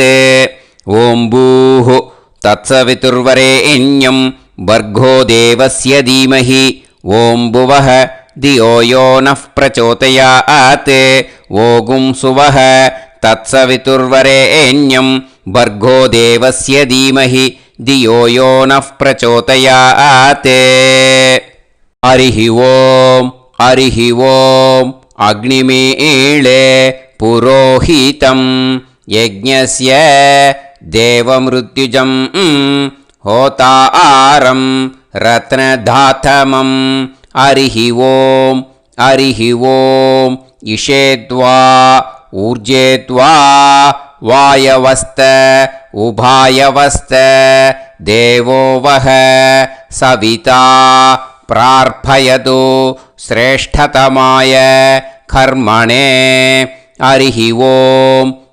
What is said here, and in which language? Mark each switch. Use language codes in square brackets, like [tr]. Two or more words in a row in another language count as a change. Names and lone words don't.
[sa] ओम् भूः तत्सवितुर्वरेण्यम् भर्गो देवस्य धीमहि ओम् भुवः धियो यो नः प्रचोदयात्. ओगुम् सुवः तत्सवितुर्वरेण्यम् भर्गो देवस्य धीमहि धियो यो नः प्रचोदयात् हरिः ओम् अग्निमीळे पुरोहितं यज्ञस्य देवमृत्युजं होतारं रत्नधातमं हरिः ओम् इषेद्वा ऊर्जेद्वा वायवस्त उभायवस्त देवो वः सविता प्रार्थयतु श्रेष्ठतमाय कर्मणे हरिः ओम्